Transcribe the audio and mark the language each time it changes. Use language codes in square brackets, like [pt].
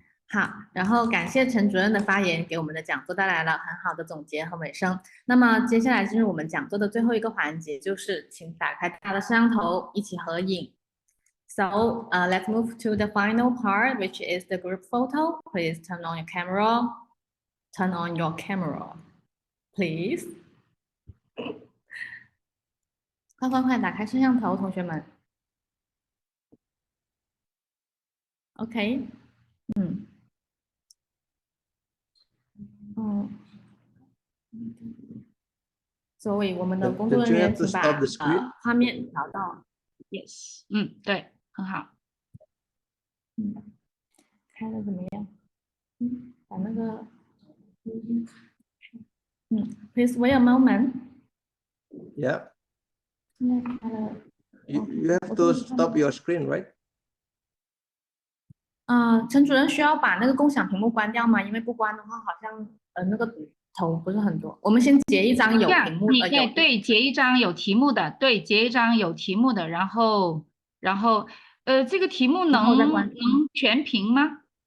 [zh] 好，然后感谢陈主任的发言，给我们的讲座带来了很好的总结和尾声。那么接下来进入我们讲座的最后一个环节，就是请打开大家的摄像头，一起合影。 [en] So let's move to the final part, which is the group photo. Please turn on your camera, turn on your camera, please. [zh] 快打开摄像头，同学们。 OK， 所以我们的工作人员请把画面调到 Yes， 对，很好。开的怎么样？把那个 [en] Please wait a moment. Yeah. [zh] 现在开了。 [en] You have to stop your screen, right? [zh] 陈主任需要把那个共享屏幕关掉吗？因为不关的话，好像那个头不是很多。我们先截一张有屏幕的，对，截一张有题目的，对，截一张有题目的，然后这个题目能全屏吗？